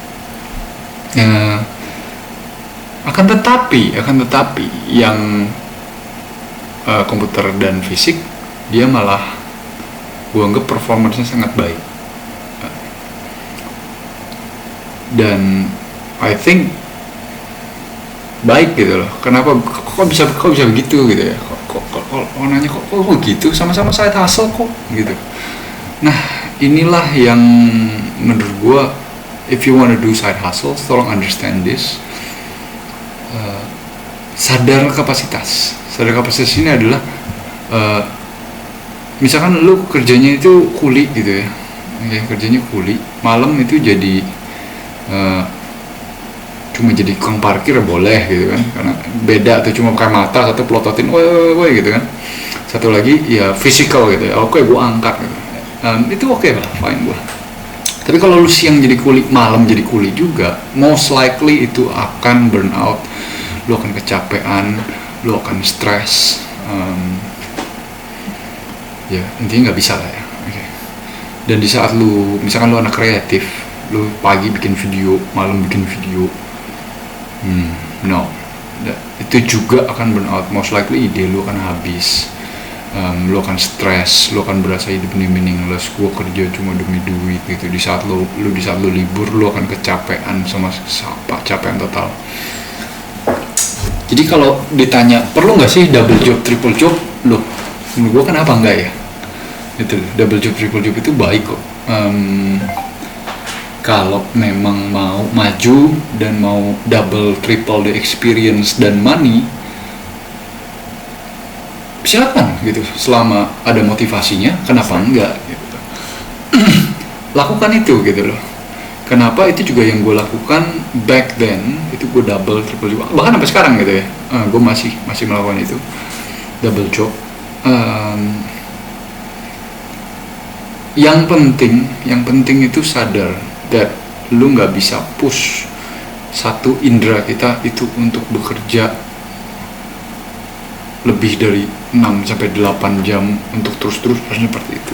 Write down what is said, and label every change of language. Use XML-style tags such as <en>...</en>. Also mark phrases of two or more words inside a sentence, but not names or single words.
<id>Akan tetapi yang komputer dan fisik, dia malah gue anggap performance-nya sangat baik. dan</id> <en>I think</en> <id>baik gitu loh. Kenapa kok bisa begitu gitu ya, kok nanya kok gitu, sama-sama</id> <en>side hustle</en> <id>kok gitu. Nah, inilah yang menurut gua,</id> <en>if you wanna do side hustle, tolong understand this.</en> <id>Sadar kapasitas ini adalah misalkan lu kerjanya itu kuli gitu ya, kerjanya kuli, malam itu jadi cuma jadi tukang parkir boleh gitu kan, karena beda tuh, cuma pakai mata, satu pelototin woi gitu kan, satu lagi ya physical gitu ya, oke gua angkat gitu. Itu oke lah, fine gua. Tapi kalau lu siang jadi kuli, malam jadi kuli juga,</id> <en>most likely</en> <id>itu akan</id> <en>burn out,</en> <id>lu akan kecapean, lu akan stres, ya intinya nggak bisa lah ya. Okay. Dan di saat lu, misalkan lu anak kreatif, lu pagi bikin video, malam bikin video, no, itu juga akan</id> <en>burn out, most likely</en> <id>ide lu akan habis, lu akan stres, lu akan berasa hidup ini meaningless, gua kerja cuma demi duit gitu. Di saat lu libur, lu akan kecapean, sama capean total. Jadi kalau ditanya perlu nggak sih</id> <en>double job, triple job,</en> <id>loh menurut gua kenapa enggak ya, gitu.</id> <en>Double job, triple job</en> <id>itu baik kok, kalau memang mau maju dan mau</id> <en>double triple the experience</en> <id>dan money, silakan gitu, selama ada motivasinya, kenapa enggak gitu. Lakukan itu gitu loh. Kenapa, itu juga yang gue lakukan</id> <en>back then,</en> <id>itu gue</id> <en>double triple job,</en> <id>bahkan sampai sekarang gitu ya, gue masih melakukan itu,</id> <en>double job.</en> <id>Yang penting itu sadar that lu nggak bisa push satu indera kita itu untuk bekerja lebih dari 6-8 jam untuk terus seperti itu.</id>